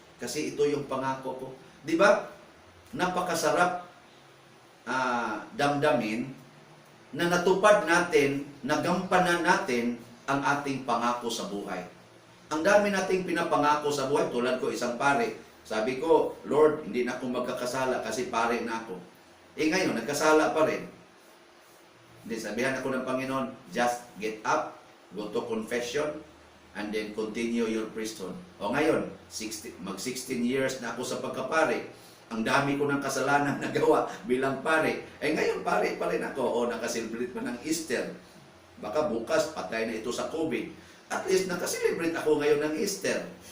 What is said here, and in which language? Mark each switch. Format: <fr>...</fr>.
<tl>Kasi ito yung pangako ko. Di ba? Napakasarap damdamin na natupad natin, nagampanan natin ang ating pangako sa buhay. Ang dami nating pinapangako sa buhay. Tulad ko, isang pare. Sabi ko, Lord, hindi na ako magkakasala kasi pare na ako. Ngayon, nagkasala pa rin. Hindi, sabihan ako ng Panginoon,</tl> <en>just get up, go to confession, and then continue your priesthood.</en> <tl>O ngayon, mag-16 years na ako sa pagkapare. Ang dami ko ng kasalanan nagawa bilang pare. Ngayon, pare pa rin ako. O nakaselebrate pa ng Easter. Baka bukas, patay na ito sa COVID. At least nakaselebrate ako ngayon ng Easter.</tl>